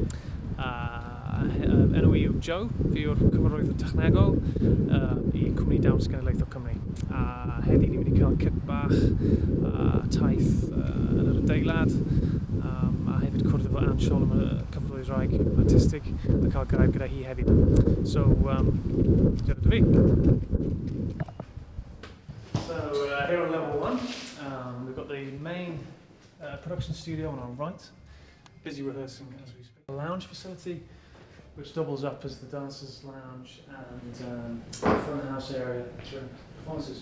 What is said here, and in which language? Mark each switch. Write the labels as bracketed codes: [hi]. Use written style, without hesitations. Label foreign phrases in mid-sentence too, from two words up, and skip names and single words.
[cy] Enw I yw Joe, fi yw'r cyfarwyddwr technegol I Cwmni Dawns Cenedlaethol Cymru. A heddi ni'n mynd I cael cip bach taith yn yr adeilad a hefyd cwrdd efo Ansiol am y cyfarwyddwraig artistig a cael gair gyda hi hefyd. So, dyna fi. [en] So here on level 1, we've got the main production studio on our right, busy rehearsing as we speak. A lounge facility which doubles up as the dancers' lounge and front of house area during performances.